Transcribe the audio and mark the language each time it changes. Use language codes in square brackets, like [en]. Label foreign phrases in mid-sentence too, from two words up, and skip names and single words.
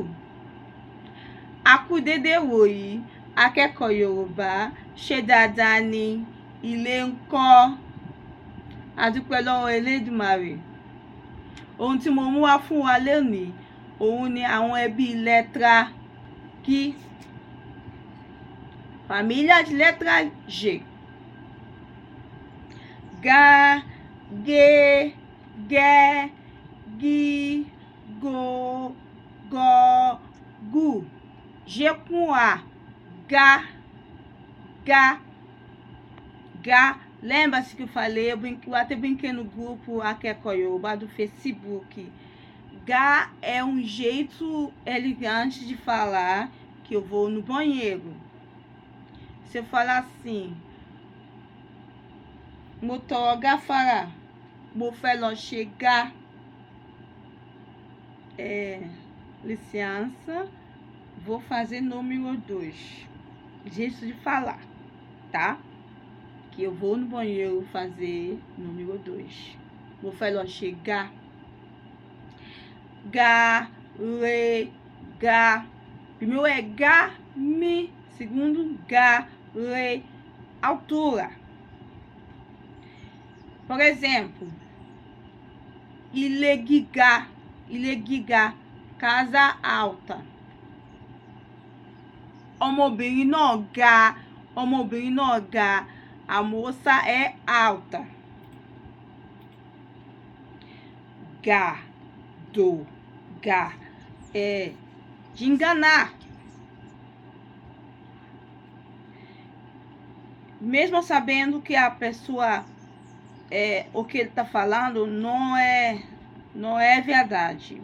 [yo] A kú dédé wòyí, akẹ́kọ̀ọ́ Yorùbá, ṣé dáadáa ni? Ilé ńkọ́? A dúpẹ́ lọ́wọ́ Elédùmarè. Ohun tí mo mú wá fún wa lónìí, òun ni àwọn ẹbí [pt] letra G. Família de letra G. Ga, ge, ge, gi, go, go, gu. G com A. Ga, ga, ga. Lembra-se que eu falei, eu até brinquei no grupo Akẹ́kọ̀ọ́ Yorùbá do Facebook. Ga é um jeito elegante de falar que eu vou no banheiro. Se eu falar assim, [yo] mo tọrọ gáfárà, mo fẹ́ lọ ṣe gá. [pt] Licença, vou fazer número 2. Jeito de falar, tá? Que eu vou no banheiro fazer número 2. [yo] Mo fẹ́ lọ ṣe gá. Ga, re, ga. [pt] Primeiro é ga, mi. Segundo, [yo] ga, re, [pt] altura. Por exemplo, [yo] ilé gíga, [pt] casa alta. [yo] Ọmọbìnrin náà ga, [pt] a moça é alta. [yo] Ga, do, ga, [pt] é de enganar. Mesmo sabendo que a pessoa, o que ele está falando não é verdade.